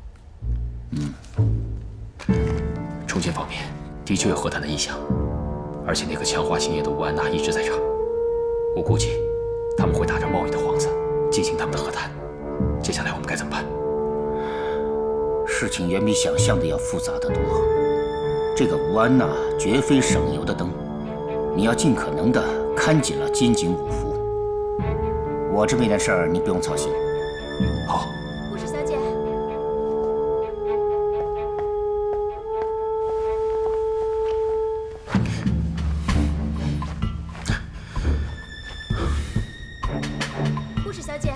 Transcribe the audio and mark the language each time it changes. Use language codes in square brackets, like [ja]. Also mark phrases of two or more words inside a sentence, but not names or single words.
[zh] 重慶方面的確有和談的意向，而且那個強化興業的吳安娜一直在場。我估計他們會打着貿易的幌子進行他們的和談。接下來我們該怎麼辦？事情遠比想象的要複雜得多。這個吳安娜絕非省油的燈，你要盡可能的看緊了金井五福。我這邊的事兒你不用操心。好。护士小姐。护士小姐。